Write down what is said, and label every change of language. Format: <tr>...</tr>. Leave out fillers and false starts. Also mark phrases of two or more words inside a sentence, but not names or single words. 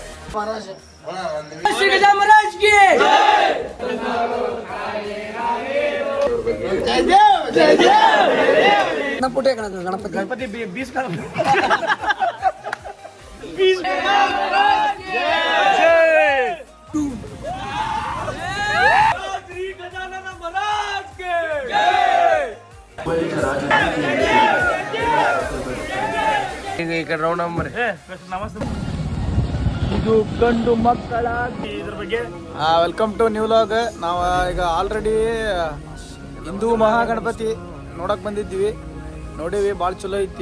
<mr>महाराज श्री गजानन महाराज की जय देव जय देव ना पुटे गणपति गणपति 20 का 20 महाराज जय श्री गजानन महाराज के जय</mr> <te>ఇక్కడ</te> <en>round number</en> <kn>ನಮಸ್ತೆ ಇದು ಗಂಡು ಮಕ್ಕಳ ಇದ್ರ ಬಗ್ಗೆ</kn> <en>welcome to new vlog.</en> <kn>ನಾವು ಈಗ ಆಲ್ರೆಡಿ ಹಿಂದೂ ಮಹಾಗಣಪತಿ ನೋಡಕ್ ಬಂದಿದ್ದೀವಿ, ನೋಡಿವಿ, ಭಾಳ ಚಲೋ ಐತಿ.</kn>